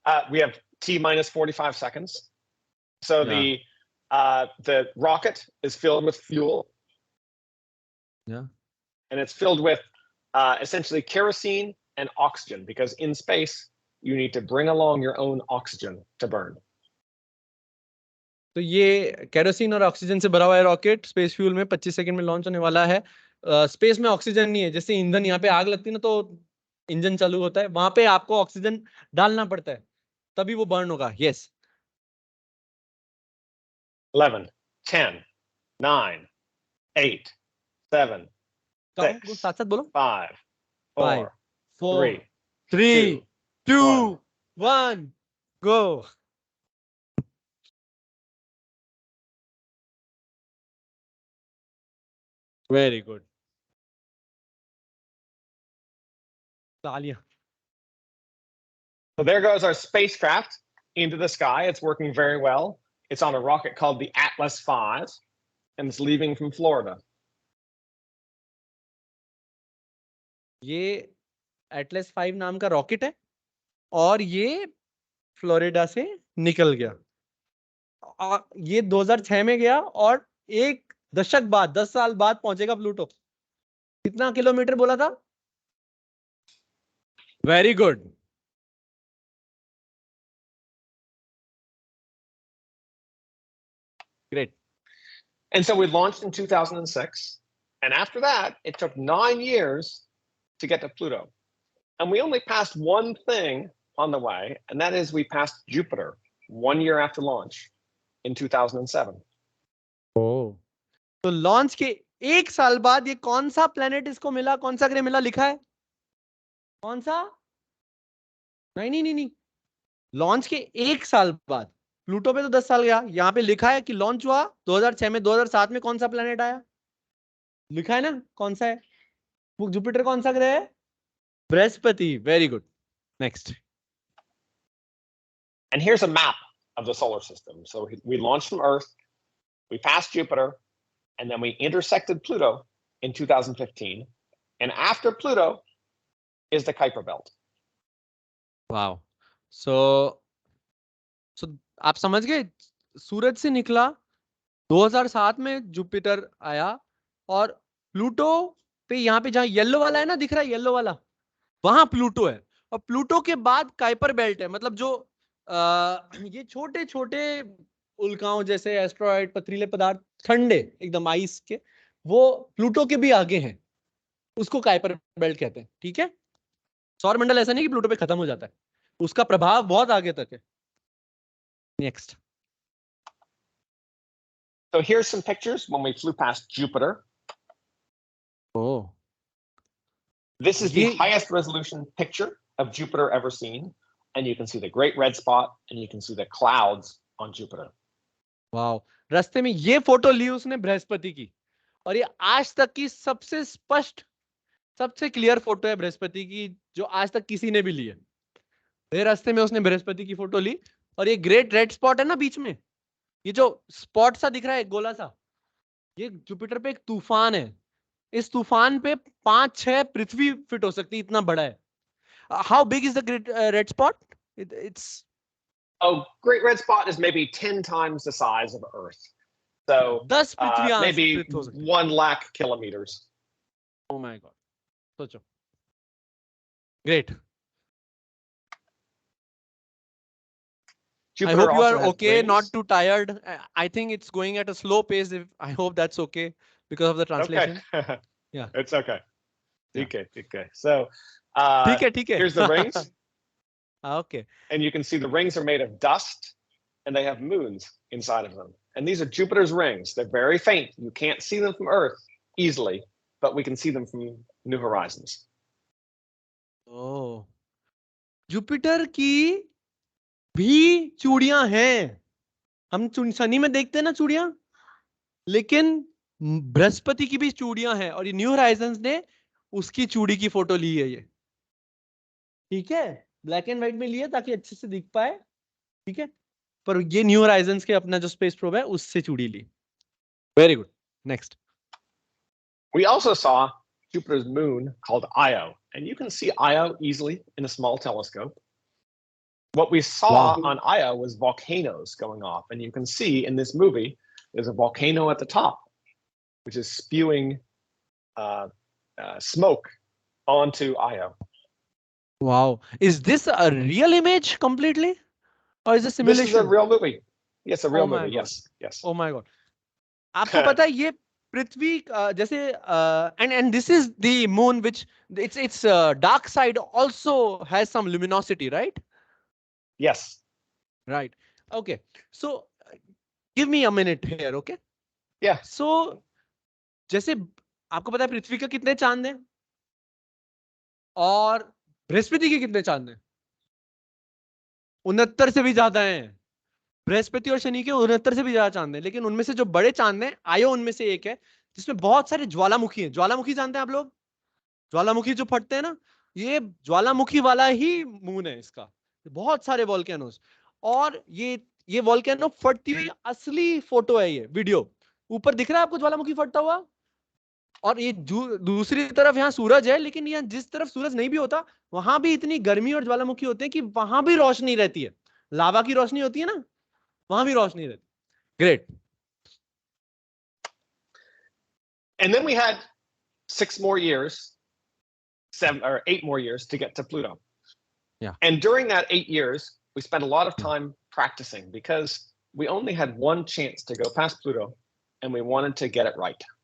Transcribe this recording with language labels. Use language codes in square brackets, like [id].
[en] We have T minus 45 seconds. So the rocket is filled with fuel. Yeah. And it's filled with essentially kerosene and oxygen, because in space you need to bring along your own oxygen to burn. [hi] तो ये kerosene और oxygen से भरा हुआ है rocket, space fuel में 25 second में launch होने वाला है. स्पेस में ऑक्सीजन नहीं है, जैसे ईंधन यहाँ पे आग लगती है ना तो इंजन चालू होता है, वहां पे आपको ऑक्सीजन डालना पड़ता है तभी वो बर्न होगा. [en] Yes. 11, 10, 9, 8, 7, 6, [hi] साथ साथ बोलो. 5, 4, 4, 3, [en] 2, 1, go. Very good. [hi] तालियां. [en] So there goes our spacecraft into the sky. It's working very well. It's on a rocket called the Atlas V, and it's leaving from Florida. [hi] ये एटलस 5 नाम का रॉकेट है और ये फ्लोरिडा से निकल गया. ये 2006 में गया और एक दशक बाद, 10 साल बाद पहुंचेगा प्लूटो. कितना किलोमीटर बोला था? [en] Very good. Great. And so we launched in 2006. And after that, it took 9 years to get to Pluto. And we only passed one thing on the way, and that is we passed Jupiter 1 year after launch in 2007. [hi] तो launch के 1 साल बाद ये कौन सा planet इसको मिला, कौन सा ग्रह मिला, लिखा है कौन सा? नहीं. लॉन्च के 1 साल बाद प्लूटो पे तो 10 साल गया। यहाँ पे लिखा है कि लॉन्च हुआ 2006 में, 2007 में कौन सा प्लेनेट आया, लिखा है ना कौन सा है। जुपिटर कौन सा ग्रह है, Brihaspati. [en] Very good, next. And here's a map of the solar system. So we launched from Earth, we passed Jupiter, and then we intersected Pluto in 2015. And after Pluto is the Kuiper Belt. Wow. [hi] सो आप समझ गए, सूरज से निकला 2007 में Jupiter आया, और Pluto पे, यहाँ पे जहां येलो वाला है ना, दिख रहा है येलो वाला, वहां प्लूटो है। और प्लूटो के बाद काइपर बेल्ट है, मतलब जो ये छोटे छोटे उल्काओं जैसे एस्ट्रॉइड, पथरीले पदार्थ, ठंडे एकदम आइस के, वो प्लूटो के भी आगे हैं, उसको काइपर बेल्ट कहते हैं। ठीक है, सौर मंडल ऐसा नहीं कि प्लूटो पे खत्म हो जाता है, उसका प्रभाव बहुत आगे तक है। [en] Next. So here's some pictures when we flew past Jupiter. Oh. This is the highest resolution picture of Jupiter ever seen. And you can see the great red spot and you can see the clouds on Jupiter. [hi] Wow, रास्ते में ये photo ली उसने बृहस्पति की, और ये आज तक की सबसे स्पष्ट, सबसे क्लियर फोटो है बृहस्पति की जो आज तक किसी ने भी ली है। ये रास्ते में उसने बृहस्पति की फोटो ली, और ये ग्रेट रेड स्पॉट है ना बीच में, ये जो स्पॉट सा दिख रहा है गोला सा, ये जुपिटर पे एक तूफान है। इस तूफान पे 5-6 पृथ्वी फिट हो सकती है, इतना बड़ा है। [en] How big is the great red spot? It's Oh, great red spot is maybe 10 times the size of Earth. So [hi] 10 पृथ्वियां [en] maybe [hi] हो सकती है। [en] 1 lakh kilometers. Oh my God, [hi] सोचो। [en] Great. Jupiter I hope you also are has okay, rings. not too tired. I think it's going at a slow pace. I hope that's okay because of the translation. Okay. Yeah. It's okay. Yeah. Okay. Okay. So [hi] ठीक है। [en] here's the rings. Okay. And you can see the rings are made of dust and they have moons inside of them. And these are Jupiter's rings. They're very faint. You can't see them from Earth easily, but we can see them from New Horizons. Oh. [hi] Jupiter की भी चूड़ियां हैं, हम शनि में देखते हैं ना चूड़ियां, लेकिन बृहस्पति की भी चूड़ियां हैं, और ये न्यू होराइजन्स ने उसकी चूड़ी की फोटो ली है ये। ठीक है, ब्लैक एंड व्हाइट में ली है ताकि अच्छे से दिख पाए। ठीक है, पर ये न्यू होराइजन्स के अपना जो स्पेस प्रोब है उससे चूड़ी ली। [en] Very good, next. We also saw Jupiter's moon called Io, and you can see Io easily in a small telescope. What we saw on Io was volcanoes going off, and you can see in this movie there's a volcano at the top, which is spewing smoke onto Io. Wow, is this a real image completely, or is it simulation? This is a real movie. Yes, a real Oh my movie. God. Yes, yes. Oh my God. [hi] आपको पता है ये पृथ्वी जैसे [en] and this is the moon which its dark side also has some luminosity, right? Yes. Right. Okay. So give me a minute here, okay? Yeah. So [hi] जैसे आपको पता है पृथ्वी के कितने चांद हैं और बृहस्पति के कितने चांद हैं? 69 से भी ज्यादा हैं। बृहस्पति और शनि के 69 से भी ज्यादा चांद हैं, लेकिन उनमें से जो बड़े चांद हैं, आयो उनमें से एक है जिसमें बहुत सारे ज्वालामुखी हैं। ज्वालामुखी जानते हैं आप लोग? ज्वालामुखी जो फटते हैं ना, ये ज्वालामुखी वाला ही मून है इसका। बहुत सारे वॉल्केनोस, और ये वॉल्केनो फटती हुई असली फोटो है, ये वीडियो। ऊपर दिख रहा है आपको ज्वालामुखी फटता हुआ, और ये दूसरी तरफ यहाँ सूरज है, लेकिन यहाँ जिस तरफ सूरज नहीं भी होता वहां भी इतनी गर्मी और ज्वालामुखी होते हैं कि वहां भी रोशनी रहती है। लावा की रोशनी होती है ना, वहां भी रोशनी रहती है। [en] Great. And then we had 6 more years, 7 or 8 more years to get to Pluto. Yeah. And during that 8 years, we spent a lot of time practicing because we only had one chance to go past Pluto and we wanted to get it right.